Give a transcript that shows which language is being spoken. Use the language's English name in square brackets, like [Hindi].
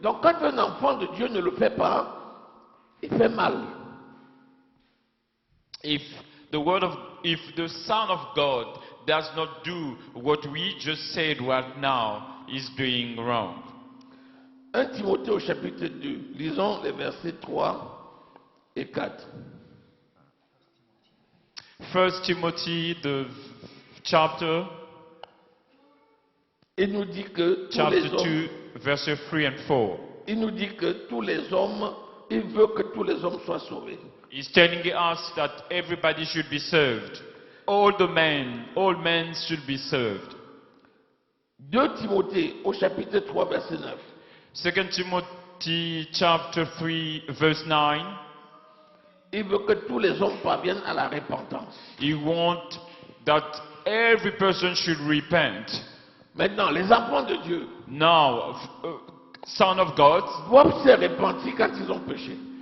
[French] Donc quand un enfant de Dieu ne le fait pas, il fait mal. [English] If the Son of God does not do what we just said right now, he's doing wrong. [French] 1 Timothée au chapitre 2. Lisons les versets 3 et 4. [English] 1 Timothy, the chapter [French] Il nous dit que tous les [English] chapter [French] hommes, [English] 2, verses 3 and 4. [French] il nous dit que tous les hommes, il veut que tous les hommes soient sauvés. [English] He's telling us that everybody should be served. All men should be served. [French] 2 Timothée au chapitre 3 verset 9. [English] 2 Timothy chapter 3 verse 9. [French] Il veut que tous les hommes parviennent à la repentance. [English] He wants that every person should repent. [French] Maintenant, les enfants de Dieu [English] Now, son of God, [French] doivent se repentir quand ils ont péché.